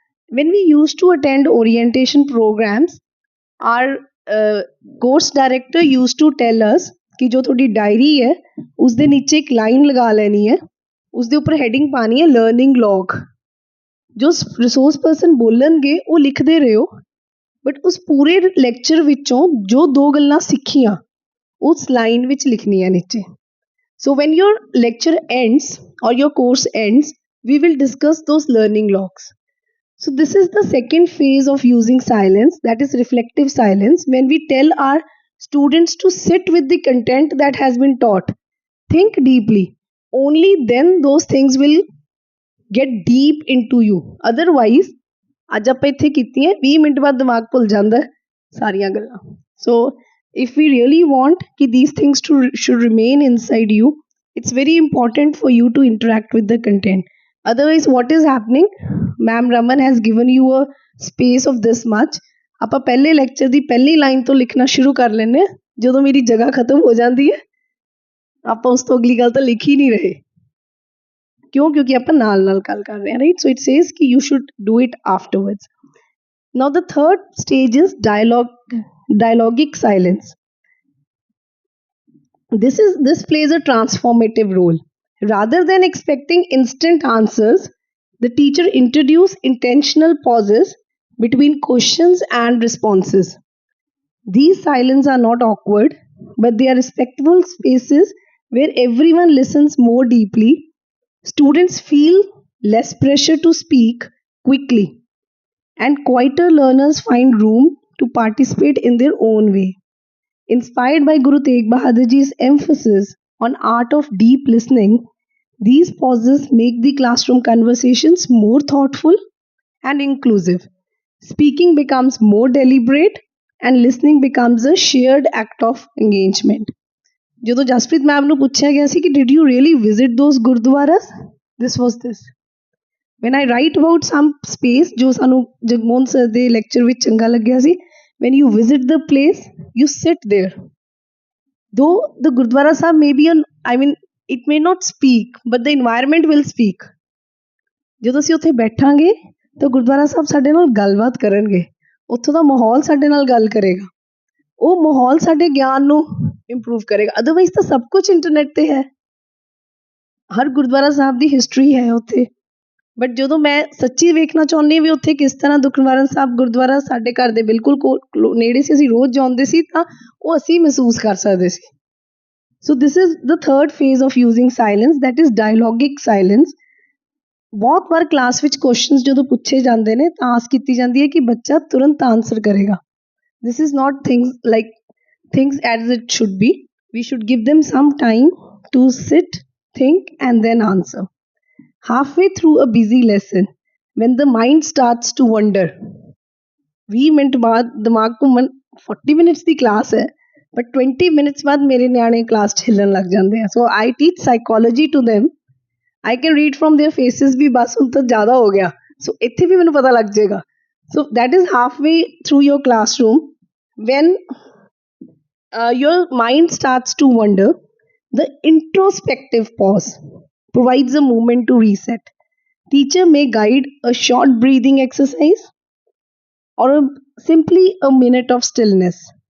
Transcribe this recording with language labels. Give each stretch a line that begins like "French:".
English: When we used to attend orientation programs, our course director used to tell us
Punjabi: ਕਿ ਜੋ ਤੁਹਾਡੀ diary ਹੈ ਉਸਦੇ ਨੀਚੇ ਇੱਕ ਲਾਈਨ ਲਗਾ ਲੈਣੀ ਹੈ, ਉਸਦੇ ਉੱਪਰ ਹੈਡਿੰਗ ਪਾਣੀ ਹੈ ਲਰਨਿੰਗ ਲੌਗ। ਜੋ ਰਿਸੋਰਸ ਪਰਸਨ ਬੋਲਣਗੇ ਉਹ ਲਿਖਦੇ ਰਹੋ, ਬਟ ਉਸ ਪੂਰੇ ਲੈਕਚਰ ਵਿੱਚੋਂ ਜੋ 2 ਗੱਲਾਂ ਸਿੱਖੀਆਂ ਉਸ ਲਾਈਨ ਵਿੱਚ ਲਿਖਣੀਆਂ ਨੀਚੇ।
English: So when your lecture ends or your course ends, we will discuss those learning logs. So this is the second phase of using silence, that is reflective silence, when we tell our students to sit with the content that has been taught, think deeply. Only then those things will get deep into you.
Punjabi: Otherwise, ਅੱਜ ਆਪਾਂ ਇੱਥੇ ਕੀਤੀਆਂ 20 minute ਬਾਅਦ ਦਿਮਾਗ ਭੁੱਲ ਜਾਂਦਾ ਸਾਰੀਆਂ ਗੱਲਾਂ।
English: So if we really want कि these things should remain inside you, it's very important for you to interact with the content. Otherwise, what is happening? Ma'am Raman has given you a space of this much.
Punjabi: ਆਪਾਂ ਪਹਿਲੇ lecture ਦੀ ਪਹਿਲੀ line ਤੋਂ ਲਿਖਣਾ ਸ਼ੁਰੂ ਕਰ ਲੈਂਦੇ ਹਾਂ, ਜਦੋਂ ਮੇਰੀ ਜਗ੍ਹਾ ਖਤਮ ਹੋ ਜਾਂਦੀ ਹੈ ਆਪਾਂ ਉਸ ਤੋਂ ਅਗਲੀ ਗੱਲ ਤਾਂ ਲਿਖ ਹੀ ਨਹੀਂ ਰਹੇ। ਕਿਉਂ? ਕਿਉਂਕਿ ਆਪਾਂ ਨਾਲ ਨਾਲ ਗੱਲ ਕਰ ਰਹੇ ਹਾਂ,
English: Right? So it says ਕਿ you should do it afterwards. Now the third stage is dialogic silence. This plays a transformative role. Rather than expecting instant answers, the teacher introduces intentional pauses between questions and responses. These silences are not awkward, but they are respectful spaces where everyone listens more deeply. Students feel less pressure to speak quickly, and quieter learners find room to participate in their own way. Inspired by Guru Tegh Bahadur Ji's emphasis on art of deep listening, these pauses make the classroom conversations more thoughtful and inclusive. Speaking becomes more deliberate and listening becomes a shared act of engagement.
Punjabi: ਜਦੋਂ Jaspreet ma'am ਨੂੰ ਪੁੱਛਿਆ ਗਿਆ ਸੀ ਕਿ
English: did you really visit those
Punjabi: gurdwaras,
English: this was this. When I write about some space
Punjabi: ਜੋ ਸਾਨੂੰ Jagmohan sir ਦੇ lecture ਵਿੱਚ ਚੰਗਾ ਲੱਗਿਆ ਸੀ,
English: when you visit the place, you sit there. Though the Gurdwara Sahib may be it may not speak, but the environment will speak.
Punjabi: ਜਦੋਂ ਅਸੀਂ ਉੱਥੇ ਬੈਠਾਂਗੇ ਤਾਂ ਗੁਰਦੁਆਰਾ ਸਾਹਿਬ ਸਾਡੇ ਨਾਲ ਗੱਲਬਾਤ ਕਰਨਗੇ, ਉੱਥੋਂ ਦਾ ਮਾਹੌਲ ਸਾਡੇ ਨਾਲ ਗੱਲ ਕਰੇਗਾ, ਉਹ ਮਾਹੌਲ ਸਾਡੇ ਗਿਆਨ ਨੂੰ ਇੰਪਰੂਵ ਕਰੇਗਾ। ਅਦਰਵਾਈਜ਼ ਤਾਂ ਸਭ ਕੁਝ ਇੰਟਰਨੈਟ ਤੇ ਹੈ, ਹਰ ਗੁਰਦੁਆਰਾ ਸਾਹਿਬ ਦੀ ਹਿਸਟਰੀ ਹੈ ਉੱਥੇ। ਬਟ ਜਦੋਂ ਮੈਂ ਸੱਚੀ ਵੇਖਣਾ ਚਾਹੁੰਦੀ ਵੀ ਉੱਥੇ ਕਿਸ ਤਰ੍ਹਾਂ ਦੁੱਖ ਨਿਵਾਰਨ ਸਾਹਿਬ ਗੁਰਦੁਆਰਾ ਸਾਡੇ ਘਰ ਦੇ ਬਿਲਕੁਲ ਨੇੜੇ ਸੀ, ਅਸੀਂ ਰੋਜ਼ ਜਾਂਦੇ ਸੀ, ਤਾਂ ਉਹ ਅਸੀਂ ਮਹਿਸੂਸ ਕਰ ਸਕਦੇ ਸੀ।
English: So this is the third phase of using silence, that is dialogic silence.
Punjabi: ਬਹੁਤ ਵਾਰ ਕਲਾਸ ਵਿੱਚ ਕੁਐਸਚਨਸ ਜਦੋਂ ਪੁੱਛੇ ਜਾਂਦੇ ਨੇ ਤਾਂ ਆਸ ਕੀਤੀ ਜਾਂਦੀ ਹੈ ਕਿ ਬੱਚਾ ਤੁਰੰਤ ਆਨਸਰ ਕਰੇਗਾ।
English: This is not things as it should be. We should give them some time to sit, think and then answer. Halfway through a busy lesson, when the mind starts to wander,
Punjabi: 20 minute ਬਾਅਦ ਦਿਮਾਗ ਘੁੰਮਣ, 40 minutes ਦੀ class ਹੈ but 20 minutes ਬਾਅਦ ਮੇਰੇ ਨਿਆਣੇ class 'ਚ ਹਿੱਲਣ ਲੱਗ ਜਾਂਦੇ ਆ।
English: So I teach psychology to them. I can read from their faces
Punjabi: ਵੀ ਬਸ ਹੁਣ ਤਾਂ ਜ਼ਿਆਦਾ ਹੋ ਗਿਆ, ਸੋ ਇੱਥੇ ਵੀ ਮੈਨੂੰ ਪਤਾ ਲੱਗ ਜਾਏਗਾ।
English: So that is halfway through your classroom when your mind starts to wander. The introspective pause provides a moment to reset. Teacher may guide a short breathing exercise or simply a minute of stillness.